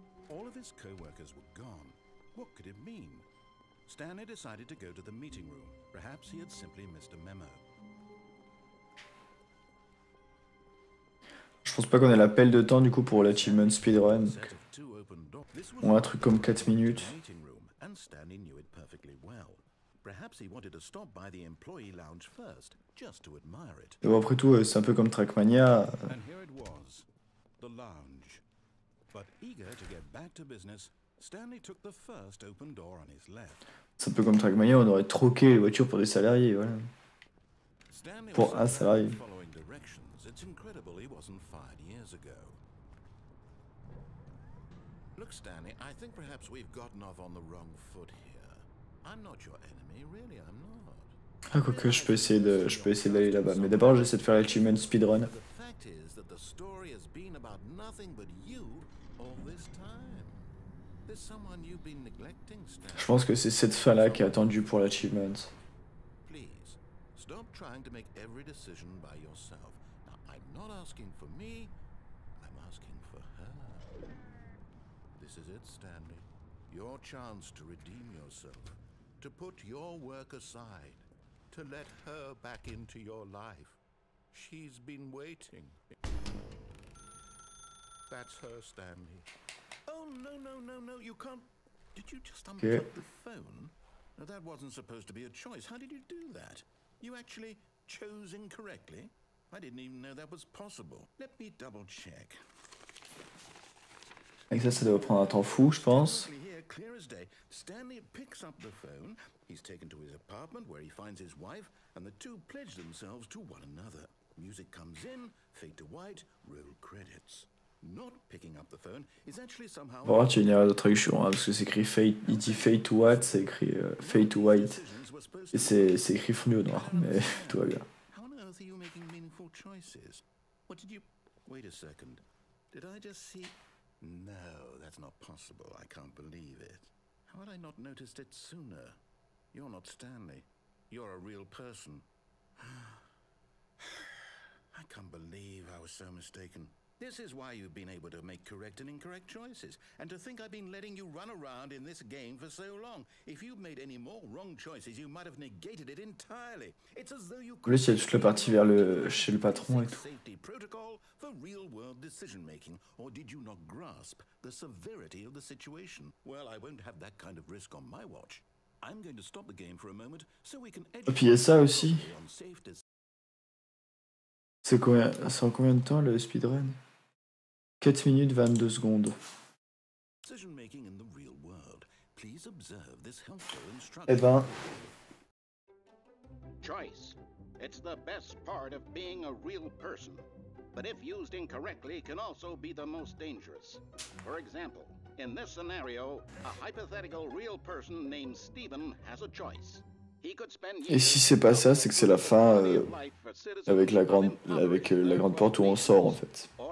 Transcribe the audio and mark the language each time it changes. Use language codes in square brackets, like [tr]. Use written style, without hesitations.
[en] All of his co-workers were gone. What could it mean? Stanley decided to go to the meeting room. Perhaps he had simply missed a memo. [fr] Je pense pas qu'on ait l'appel de temps du coup pour l'achievement speedrun. [en] Set of two open doors. This was [fr] Bon, un truc comme 4 minutes. [en] the meeting room, and Stanley knew it perfectly well. Perhaps he wanted to stop by the employee lounge first, just to admire it. [fr] Mais bon, après tout, c'est un peu comme Trackmania. [en] And here it was, the lounge. But eager to get back to business, Stanley took the first open door on his left. [fr] C'est un peu comme Trackmania, on aurait troqué les voitures pour des salariés, voilà. [en] Stanley [fr] Pour [en] was [fr] un [en] so [fr] salarié. [en] bad at following directions, it's incredible he wasn't fired years ago. Look, Stanley, I think perhaps we've gotten off on the wrong foot here. I'm not your enemy, really, I'm not. [fr] Ah, quoique, je peux essayer d'aller là-bas. Mais d'abord, j'essaie de faire l'achievement speedrun. [en] The fact is that the story has been about nothing but you all this time. There's someone you've been neglecting, Stanley. [fr] Je pense que c'est cette fin-là qui est attendue pour l'achievement. [en] Please, stop trying to make every decision by yourself. Now, I'm not asking for me, I'm asking for her. This is it, Stanley. Your chance to redeem yourself, to put your work aside, to let her back into your life. She's been waiting. That's her, Stanley. Oh, no, you can't. Did you just unplug the phone? No, that wasn't supposed to be a choice. How did you do that? You actually chose incorrectly? I didn't even know that was possible. Let me double check. [fr] Avec ça, ça doit prendre un temps fou, je pense. [en] Here, clear as day. Stanley picks up the phone. He's taken to his apartment where he finds his wife, and the two pledge themselves to one another. Music comes in, fade to white, roll credits. Not picking up the phone is actually somehow. [fr] Bon, tu as une erreur de traduction, hein, parce que c'est écrit fade, il dit [en] fade to white, [fr] c'est écrit fade to white. Et c'est écrit fondu au noir, mais tout va bien. [en] How on earth are you making meaningful choices? What did you. Wait a second. Did I just see. No, that's not possible. I can't believe it. How had I not noticed it sooner? You're not Stanley. You're a real person. I can't believe I was so mistaken. This is why you've been able to make correct and incorrect choices. And to think I've been letting you run around in this game for so long. If you'd made any more wrong choices, you might have negated it entirely. It's as though you [fr] En plus, il y a toute la partie chez le patron et tout. [en] Safety protocol for real-world decision-making, or did you not grasp the severity of the situation? Well, I won't have that kind of risk on my watch. I'm going to stop the game for a moment so we can [fr] Et puis il y a ça aussi. [en] on safe [fr] C'est en combien de temps le speedrun? 4 minutes 22 secondes. [en] decision-making in the real world. Please observe this helpful instruction. [fr] Eh ben, [en] Choice. It's the best part of being a real person, but if used incorrectly can also be the most dangerous. For example, in this scenario, a hypothetical real person named Stephen has a choice. He could spend [fr] et si c'est pas ça, c'est que c'est la fin avec la grande porte où on sort en fait.